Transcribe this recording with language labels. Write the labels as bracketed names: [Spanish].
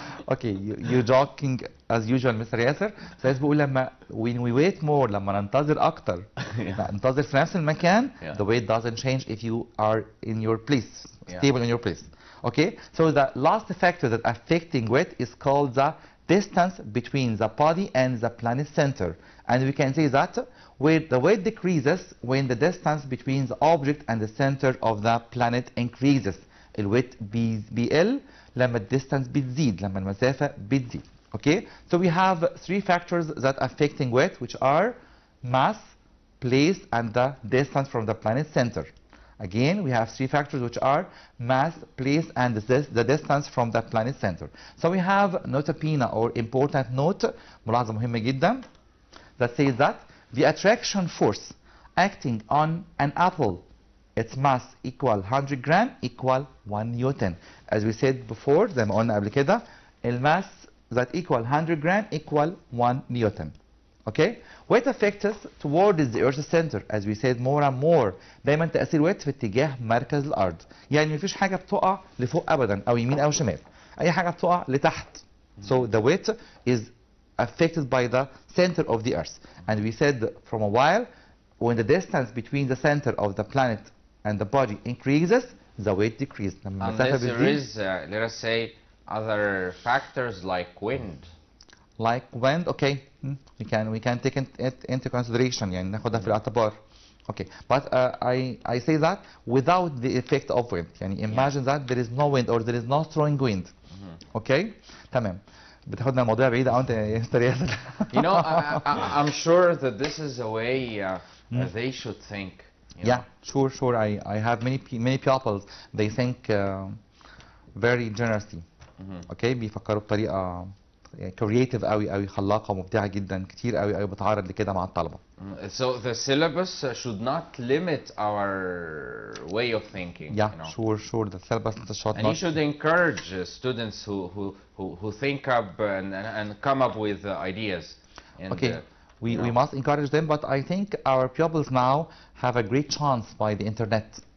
[English] Okay, you're joking as usual Mr. Yasser. [Arabic] سايس بقول لما [English] when we wait more [Arabic] لما ننتظر أكتر ننتظر في نفس المكان [English] the weight doesn't change if you are in your place, stable in your place. Okay, so the last factor that affecting weight is called the distance between the body and the planet center, and we can say that where the weight decreases when the distance between the object and the center of the planet increases. [Arabic] الويت بيقل لما الديستانس بتزيد، لما المسافة بتزيد. [English] Okay, so we have three factors that affecting weight, which are mass, place, and the distance from the planet center. Again, we have three factors which are mass, place, and the distance from the planet center. So we have notabene or important note, [Arabic] ملاحظة مهمة جدا, [English] that says that the attraction force acting on an apple, its mass equal 100 gram equal 1 Newton. As we said before, [Arabic] زي ما قلنا قبل كده, [English] الماس that equal 100 gram equal 1 Newton. Okay? Weight affects us towards the Earth's center, as we said more and more. [Arabic] دايما تأثير weight في اتجاه مركز الأرض. يعني مفيش حاجة بتقع لفوق أبدا أو يمين أو شمال. أي حاجة بتقع لتحت. [English] So the weight is affected by the center of the Earth. And we said from a while, when the distance between the center of the planet and the body increases, the weight decreases. Unless there is, let us say, other factors like wind. Like wind, okay, we can take it into consideration, [Arabic] يعني ناخدها في الاعتبار. [English] Okay, but I say that without the effect of wind. يعني imagine that there is no wind or there is no strong wind. [Arabic] Okay, تمام. بتاخدنا المواضيع بعيدة أو أنت يا مستر ياسر. [English] You know, I'm sure that this is a way they should think. Yeah, sure. I have many pupils. They think very generously. [Arabic] Okay, بيفكروا بطريقة creative قوي خلاقة مبدعة جدا، كتير قوي بتعرض لكده مع الطلبة. [English] So the syllabus should not limit our way of thinking. Yeah, you know? sure. The syllabus should and you should encourage students who think up and come up with ideas. And, okay. We must encourage them, but I think our pupils now have a great chance by the internet.